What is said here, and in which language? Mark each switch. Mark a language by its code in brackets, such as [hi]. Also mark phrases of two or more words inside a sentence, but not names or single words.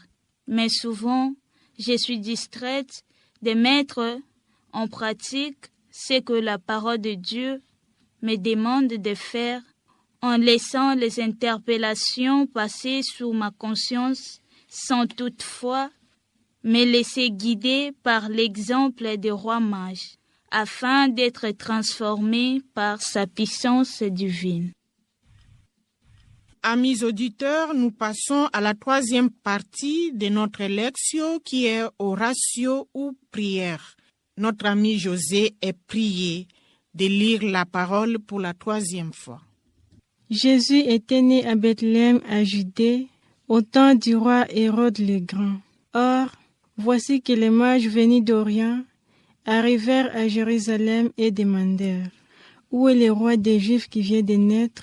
[fr] Mais souvent, je suis distraite de mettre en pratique ce que la parole de Dieu me demande de faire en laissant les interpellations passer sous ma conscience sans toutefois me laisser guider par l'exemple des rois mages afin d'être transformé par sa puissance divine. Amis auditeurs, nous passons à la 3e partie de notre lectio qui est oratio ou prière. Notre ami José est prié de lire la parole pour la 3e fois. Jésus était né à Bethléem, à Judée, au temps du roi Hérode le Grand. Or, voici que les mages venus d'Orient arrivèrent à Jérusalem et demandèrent « Où est le roi des Juifs qui vient de naître?